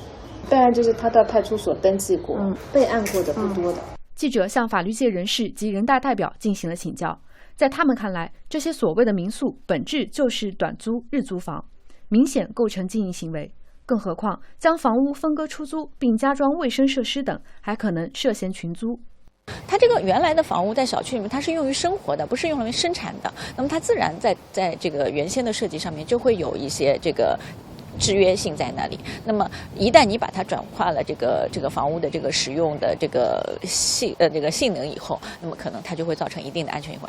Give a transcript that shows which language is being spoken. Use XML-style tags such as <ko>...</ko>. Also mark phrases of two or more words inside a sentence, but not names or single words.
<zh>備案就是他到派出所登記過，備案過的不多的。記者向法律界人士及人大代表進行了請教。在他們看來，這些所謂的民宿本質就是短租日租房，明顯構成經營行為。更何況將房屋分割出租並加裝衛生設施等，還可能涉嫌群租。它这个原来的房屋在小区里面，它是用於生活的，不是用來生產的。那麼它自然在這個原先的設計上面就會有一些這個制約性在那裡。那麼一旦你把它轉化了這個房屋的這個使用的這個性能以後，那麼可能它就會造成一定的安全隱患。</zh>